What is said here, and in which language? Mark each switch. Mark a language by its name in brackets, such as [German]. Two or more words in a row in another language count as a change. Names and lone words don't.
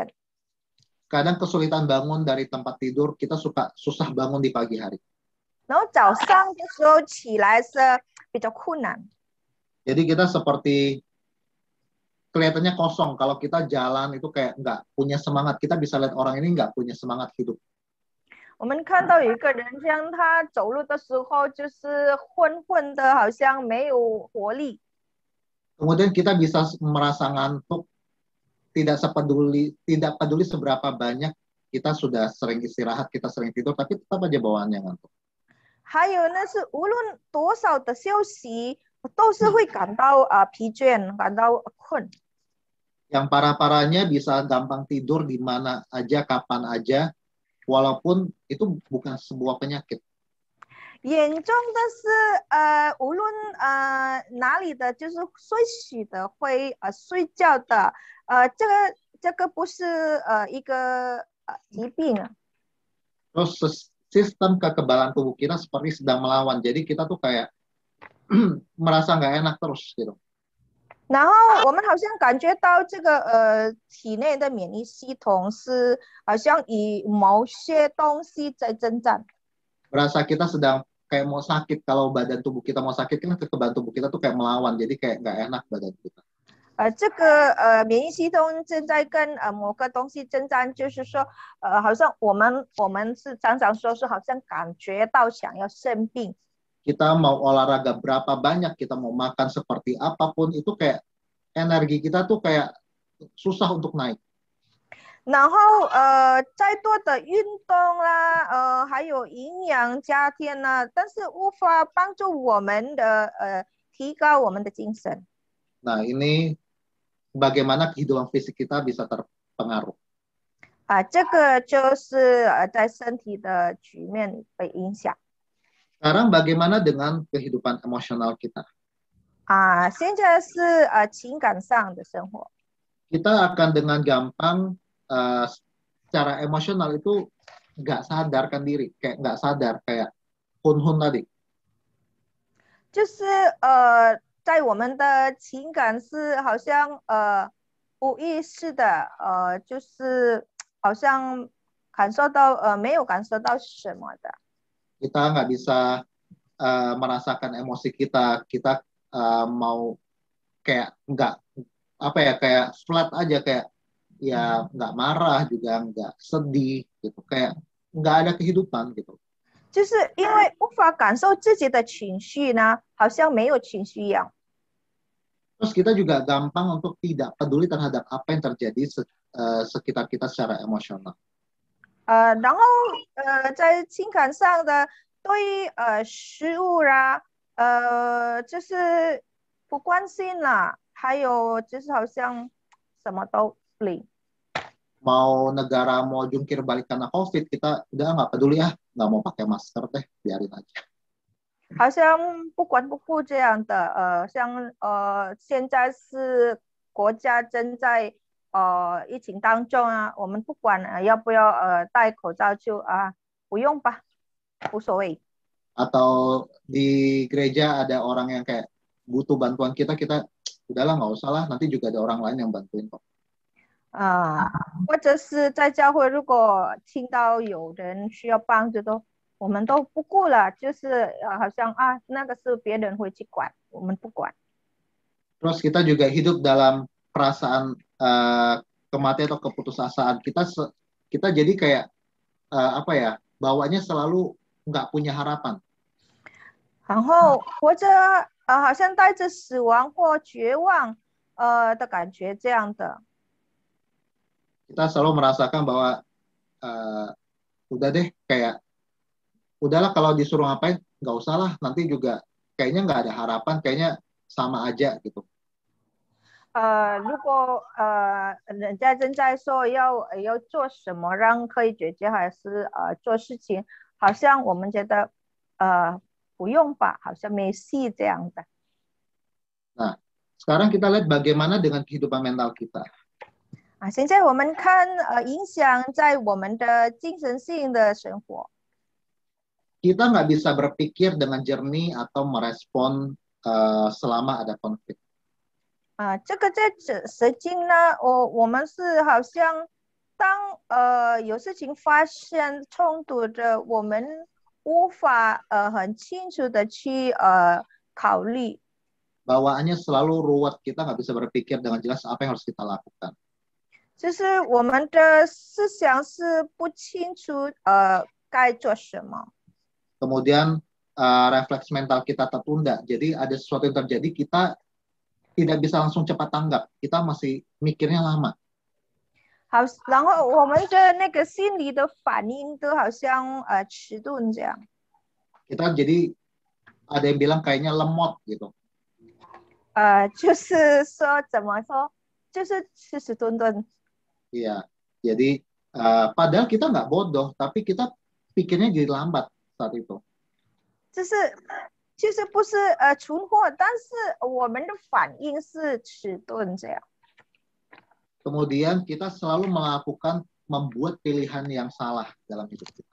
[Indonesian] Kadang kesulitan bangun dari tempat tidur, kita susah bangun di pagi hari. [Chinese] 然后早上的时候起来是比较困难。 [Indonesian] Jadi kita seperti kelihatannya kosong. Kalau kita jalan itu kayak nggak punya semangat. Kita bisa lihat orang ini nggak punya semangat hidup. [Chinese] 我们看到有一个人，这样他走路的时候就是混混的，好像没有活力。 [Indonesian] Kemudian kita bisa merasa ngantuk, tidak peduli seberapa banyak kita sudah sering istirahat, kita sering tidur, tapi tetap aja bawaannya ngantuk. [Chinese] 还有呢，是无论多少的休息，都是会感到疲倦，感到困。 [Indonesian] Yang parah-parahnya bisa gampang tidur di mana aja, kapan aja, walaupun itu bukan sebuah penyakit. [Chinese] 严重的是无论哪里的，就是睡醒的会睡觉的，这个不是一个疾病。 [Indonesian] Terus sistem kekebalan tubuh kita seperti sedang melawan. Jadi kita tuh kayak merasa nggak enak terus gitu. [Chinese] 然后我们好像感觉到这个体内的免疫系统是好像与某些东西在征战。 [Indonesian] Berasa kita sedang kayak mau sakit. Kalau badan tubuh kita mau sakit kan kekebalan tubuh kita tuh kayak melawan, jadi kayak nggak enak badan kita. [Chinese] 这个免疫系统正在跟某个东西征战，就是说好像我们是常常说是好像感觉到想要生病。 [Indonesian] Kita mau olahraga berapa banyak, kita mau makan seperti apapun, itu kayak energi kita tuh kayak susah untuk naik. [Chinese] 然后再多的运动啦，还有营养加添呢，但是无法帮助我们的提高我们的精神。 [Indonesian] Nah, ini bagaimana kehidupan fisik kita bisa terpengaruh. [Chinese] 这个就是在身体的局面被影响。 [Indonesian] Sekarang bagaimana dengan kehidupan emosional kita? [Chinese] 现在是情感上的生活。 [Indonesian] Kita akan dengan gampang secara emosional itu nggak sadarkan diri, kayak nggak sadar, kayak hun-hun tadi. [Chinese] 就是在我们的情感是好像无意识的就是好像感受到没有感受到什么的。 [Indonesian] Kita nggak bisa merasakan emosi kita, kita mau kayak nggak apa ya, kayak flat aja, kayak ya nggak marah juga nggak sedih gitu, kayak nggak ada kehidupan gitu. [Chinese] 就是因为无法感受自己的情绪呢，好像没有情绪一样。 [Indonesian] Terus kita juga gampang untuk tidak peduli terhadap apa yang terjadi sekitar kita secara emosional. [Chinese] 然后在情感上的对食物啦，就是不关心啦，还有就是好像什么都零。 [Indonesian] Mau negara mau jungkir balik karena COVID, kita udah nggak peduli, nggak mau pakai masker deh, biarin aja. [Chinese] 好像不管不顾这样的，像现在是国家正在疫情当中啊，我们不管要不要戴口罩就不用吧，无所谓。 [Indonesian] Atau di gereja ada orang yang kayak butuh bantuan kita, kita udahlah nggak usah lah, nanti juga ada orang lain yang bantuin kok. [Chinese] 或者是在教会，如果听到有人需要帮助的，我们都不顾了，就是好像那个是别人会去管，我们不管。 [Indonesian] Terus kita juga hidup dalam perasaan kematian atau keputusasaan. Kita jadi kayak apa ya, bawanya selalu nggak punya harapan. [Chinese] 然后活着好像带着死亡或绝望的感觉这样的。 [Indonesian] Kita selalu merasakan bahwa udah deh, kayak udahlah kalau disuruh ngapain nggak usah lah, nanti juga kayaknya nggak ada harapan, kayaknya sama aja gitu. [Chinese] 如果人家正在说要做什么让可以解决，还是做事情，好像我们觉得不用吧，好像没戏这样的。 [Indonesian] Nah, sekarang kita lihat bagaimana dengan kehidupan mental kita. [Chinese] 现在我们看影响在我们的精神性的生活。 [Indonesian] Kita nggak bisa berpikir dengan jernih atau merespon selama ada konflik. [Chinese] 这个在实际呢，我们是好像当有事情发生冲突的，我们无法很清楚的去考虑。 [Indonesian] Bawaannya selalu ruwet, kita nggak bisa berpikir dengan jelas apa yang harus kita lakukan. [Chinese] 就是我们的思想是不清楚该做什么。 [Indonesian] Kemudian refleks mental kita tertunda. Jadi ada sesuatu yang terjadi, kita tidak bisa langsung cepat tanggap. Kita masih mikirnya lama. [Chinese] 好，然后我们的那个心理的反应都好像迟钝这样。 [Indonesian] Kita jadi ada yang bilang kayaknya lemot gitu. [Chinese] 就是说怎么说，就是迟迟钝钝。 [Indonesian] Iya. Jadi padahal kita nggak bodoh, tapi kita pikirnya jadi lambat saat itu. [Chinese] 就是不是存货，但是我们的反应是迟钝这样。 [Indonesian] Kemudian kita selalu membuat pilihan yang salah dalam hidup kita.